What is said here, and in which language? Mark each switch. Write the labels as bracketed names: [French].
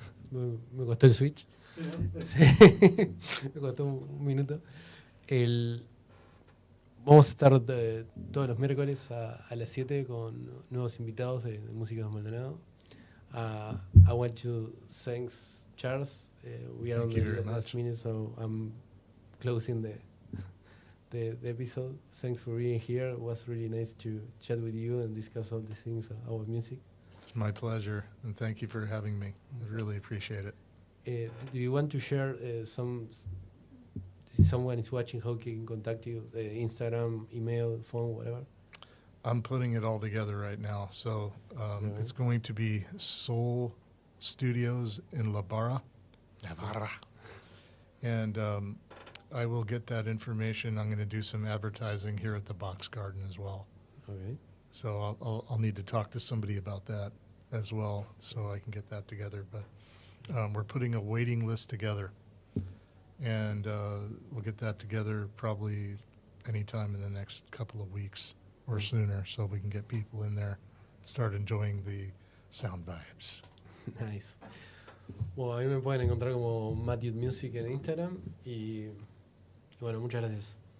[Spanish] me costó el switch. Sí. Me costó un minuto. Vamos a estar todos los miércoles a las 7 con nuevos invitados de Música de Maldonado. [English] I want to thank Charles. We are on the last minute, so I'm closing the episode. Thanks for being here. It was really nice to chat with you and discuss all the things about music. It's my pleasure, and thank you for having me. I really appreciate it. Do you want to share someone is watching, how can contact you? Instagram, email, phone, whatever? I'm putting it all together right now. So it's going to be Soul Studios in La Barra. And I will get that information. I'm going to do some advertising here at the Box Garden as well. Okay. So I'll need to talk to somebody about that as well, so I can get that together. But we're putting a waiting list together, and we'll get that together probably anytime in the next couple of weeks or sooner, so we can get people in there and start enjoying the sound vibes. Nice. [Spanish] Bueno, a mí me pueden encontrar como Matthew Music en Instagram y bueno, muchas gracias.